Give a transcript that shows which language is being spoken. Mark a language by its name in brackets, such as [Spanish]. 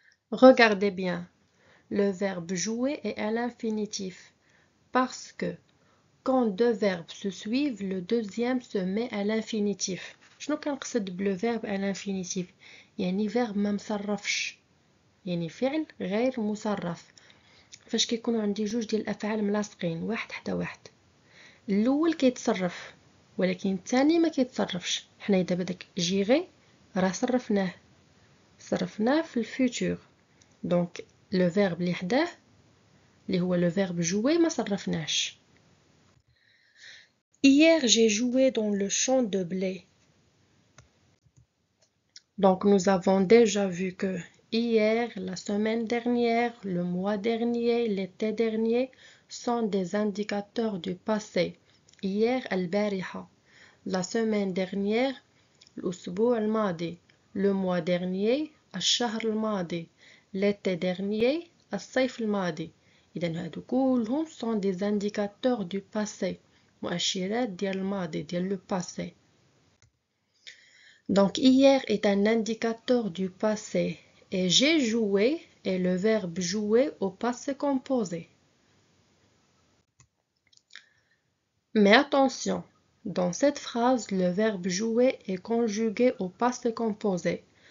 [French] Regardez bien, le verbe jouer est à l'infinitif. Parce que quand deux verbes se suivent, le deuxième se met à l'infinitif. [Arabic] شنو كنقصد بلو [French] verbe à l'infinitif؟ [Arabic] يعني verbe ما مصرفش، يعني فعل غير مصرف. فاش كيكونوا عندي جوج ديال الافعال ملاصقين واحد حدا واحد، الاول كيتصرف ولكن الثاني ما كيتصرفش. حنا دابا داك جيغي راه صرفناه في الفيتور، دونك لو فيرب اللي حداه اللي هو لو فيرب jouer ما صرفناش. [French] Hier j'ai joué dans le champ de blé. Donc nous avons déjà vu que hier, la semaine dernière, le mois dernier, l'été dernier sont des indicateurs du passé. Hier, [Arabic] البارحة. [French] La semaine dernière, [Arabic] الأسبوع الماضي. [French] Le mois dernier, [Arabic] الشهر الماضي. [French] L'été dernier, [Arabic] الصيف الماضي. إذن هادو كلهم [French] sont des indicateurs du passé. [Arabic] مؤشرات ديال الماضي ديال [French] le passé. Donc hier est un indicateur du passé et j'ai joué est le verbe jouer au passé composé. Mais attention, dans cette phrase, le verbe jouer est conjugué au passé composé.